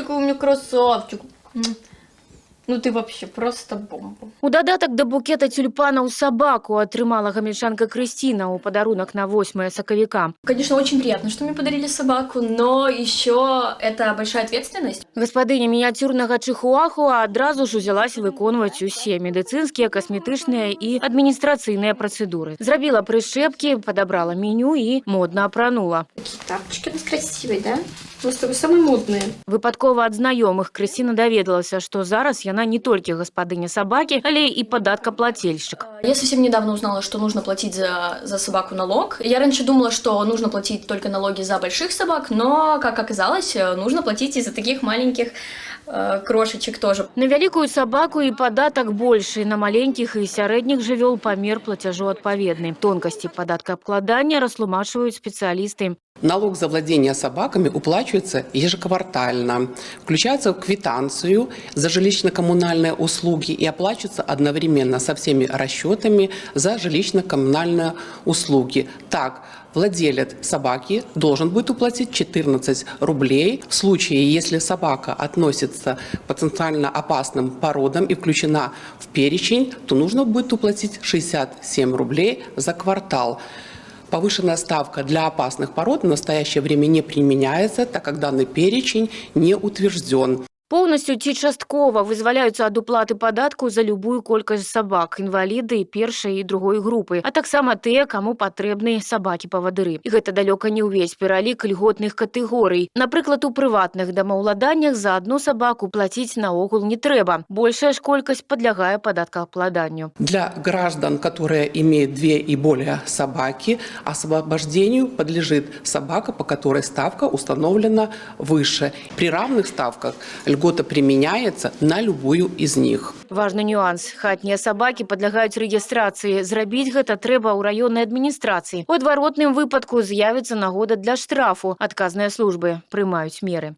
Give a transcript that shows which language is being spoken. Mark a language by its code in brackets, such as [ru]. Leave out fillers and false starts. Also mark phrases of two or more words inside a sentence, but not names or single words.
[ru] какой у меня красавчик. Ну ты вообще просто бомба. [be] У дадатак да букета тюльпанаў сабаку атрымала гамельчанка Крысціна ў падарунак на 8 сакавіка. [ru] Конечно, очень приятно, что мне подарили собаку, но еще это большая ответственность. [be] Гаспадыня мініяцюрнага чихуахуа адразу ж узялася выконваць усе медыцынскія, касметычныя і адміністрацыйныя працэдуры. Зрабіла прышчэпкі, падабрала меню і модна апранула. [ru] Такие тапочки у нас красивые, да? Мы с тобой самые модные. [be] Выпадкова ад знаёмых Крысціна даведалася, што зараз яна не толькі гаспадыня сабакі, але і падаткаплательшчык. [ru] Я совсем недавно узнала, что нужно платить за собаку налог. Я раньше думала, что нужно платить только налоги за больших собак, но, как оказалось, нужно платить и за таких маленьких крошечек тоже. [be] На вялікую сабаку і падатак большы, на маленькіх і сярэдніх жывёл памер плацяжу адпаведны. Тонкасці падаткаабкладання растлумачваюць спецыялісты. [ru] Налог за владение собаками уплачивается ежеквартально, включается в квитанцию за жилищно-коммунальные услуги и оплачивается одновременно со всеми расчетами за жилищно-коммунальные услуги. Так, владелец собаки должен будет уплатить 14 рублей. В случае, если собака относится к потенциально опасным породам и включена в перечень, то нужно будет уплатить 67 рублей за квартал. Повышенная ставка для опасных пород в настоящее время не применяется, так как данный перечень не утвержден. [be] Поўнасцю ці часткова вызваляюцца ад уплаты падатку за любую колькасць сабак, інваліды першай і другой групы, а таксама тыя, каму патрэбны сабакі-павадыры. І гэта далёка не ўвесь пералік льготных катэгорый. Напрыклад, у прыватных дамаўладаннях за одну сабаку плаціць наогул не трэба. Большая ж колькасць падлягае падаткаабкладанню. [ru] Для граждан, которые имеют 2 и более собаки, освобождению подлежит собака, по которой ставка установлена выше. При равных ставках льгота применяется на любую из них. [be] Важны нюанс. Хатнія сабакі падлягаюць рэгістрацыі. Зрабіць гэта трэба ў раённай адміністрацыі. У адваротным выпадку з'явіцца нагода для штрафу. Адказныя службы прымаюць меры.